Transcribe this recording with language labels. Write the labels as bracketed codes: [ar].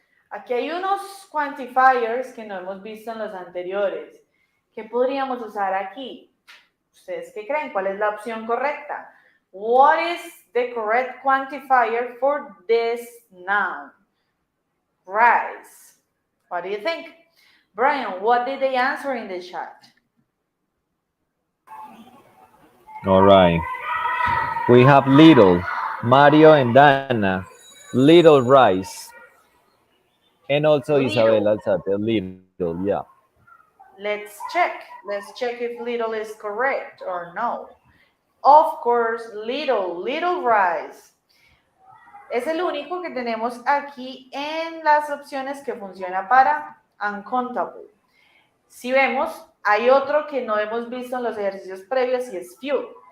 [es] Aquí hay unos quantifiers que no hemos visto en los anteriores. ¿Qué podríamos usar aquí? ¿Ustedes qué creen? ¿Cuál es la opción correcta? [en] What is the correct quantifier for this noun? Rise. What do you think? Brian, what did they answer in the chat? All right. We have little, Mario and Dana, little rice. And also Little. Isabella Alzate, little, yeah. Let's check. Let's check if little is correct or no. Of course, little rice. [es] Es el único que tenemos aquí en las opciones que funciona para uncountable. Si vemos, hay otro que no hemos visto en los ejercicios previos y es few.